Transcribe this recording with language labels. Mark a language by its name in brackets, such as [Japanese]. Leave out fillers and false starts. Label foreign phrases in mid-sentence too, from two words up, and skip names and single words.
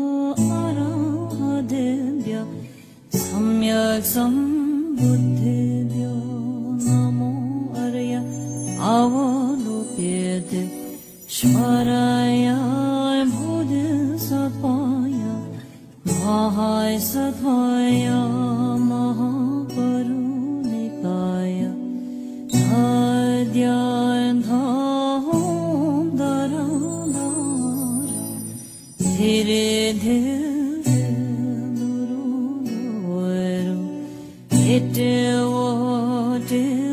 [Sanskrit] arahadebhya samyak sambuddhebhyo namo Avalokite Shvaraya Bodhisattvaya Mahai Sattvaya Mahaparunikaya Adhyayandham Dharadhara Dhire Dhire Duru Duru Ite Vote